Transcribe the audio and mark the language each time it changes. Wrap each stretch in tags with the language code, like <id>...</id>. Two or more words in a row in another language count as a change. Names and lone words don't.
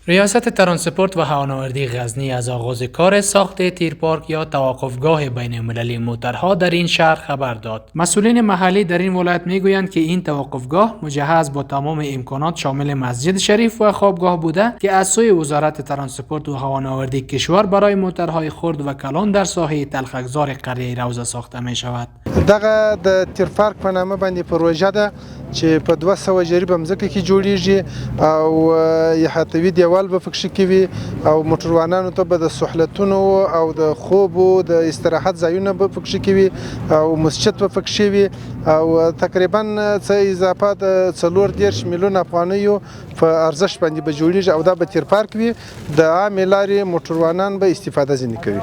<fa>ریاست ترانسپورت و هوانوردی غزنی از آغاز کار ساخت تیرپارک یا توقفگاه بین المللی موترها در این شهر خبر داد. مسئولین محلی در این ولایت میگویند که این توقفگاه مجهز با تمام امکانات شامل مسجد شریف و خوابگاه بوده که از سوی وزارت ترانسپورت و هوانوردی کشور برای موترهای خرد و کلان در ساحه تلخکزار قریه روضه ساخته می شود.</fa> <ps>دغه د تیرپارک په نامه باندې پروژه ده چې په 200 جریبه مځکه کې جوړیږي او احاطوي دیوال به پکې کوي او موټروانانو ته به د سهولتونو او د خوب او د استراحت ځایونه به پکې کوي او مسجد به پکې وي او تقریبا څه اضافه د 40 میلیون افغانیو په ارزښت باندې به جوړیږي او دا به تیرپارک وي د عامه لارې موټروانان به استفاده ځنې کوي.</ps>